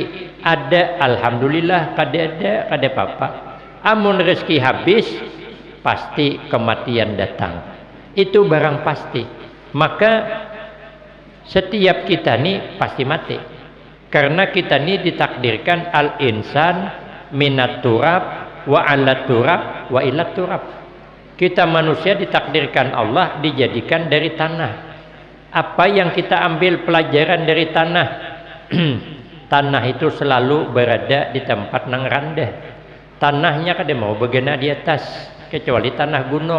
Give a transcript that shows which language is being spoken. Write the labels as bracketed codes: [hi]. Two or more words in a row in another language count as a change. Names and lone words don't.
[bjn] Ada alhamdulillah, kada ada kada apa-apa. Amun rezeki habis pasti kematian datang. Itu barang pasti. Maka setiap kita nih pasti mati. Karena kita nih ditakdirkan [ar] الإنسان من التراب وعلى التراب وإلى التراب. [id] Kita manusia ditakdirkan Allah dijadikan dari tanah. Apa yang kita ambil pelajaran dari tanah? [bjn] Tanah itu selalu berada di tempat nang rendah. Tanahnya kada mau begena di atas, kecuali tanah gunung.